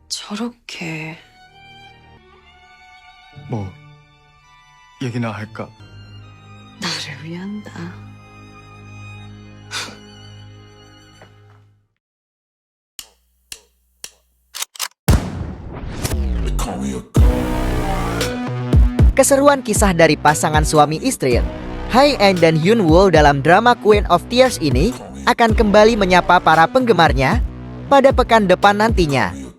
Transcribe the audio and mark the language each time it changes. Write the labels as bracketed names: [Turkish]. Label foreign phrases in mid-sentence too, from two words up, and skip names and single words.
[Korean] 저렇게 뭐 얘기나 할까? 나를 위한다. [Indonesian] Keseruan kisah dari pasangan suami istri Hae-in dan Hyun-woo dalam drama Queen of Tears ini akan kembali menyapa para penggemarnya pada pekan depan nantinya.